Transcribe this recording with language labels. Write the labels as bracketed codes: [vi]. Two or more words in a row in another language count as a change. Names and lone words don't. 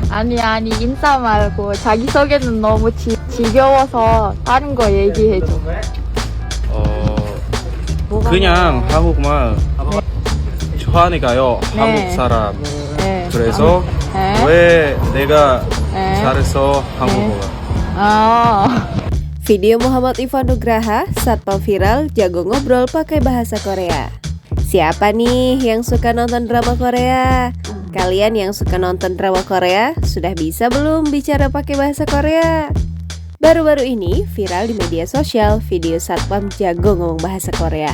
[ko] 아니 인사 말고 자기소개는 너무 지겨워서 다른 거 얘기해줘. 뭐가 그냥 한국말 좋아하니까요. 네. 한국 사람. 네. 그래서 네. 왜 내가 네. 잘해서 한국어? 아. [id] Video Muhammad Ivan Nugraha, satpam viral jago ngobrol pakai bahasa Korea. Siapa nih yang suka nonton drama Korea? Kalian yang suka nonton drama Korea, sudah bisa belum bicara pakai bahasa Korea? Baru-baru ini viral di media sosial video satpam jago ngomong bahasa Korea.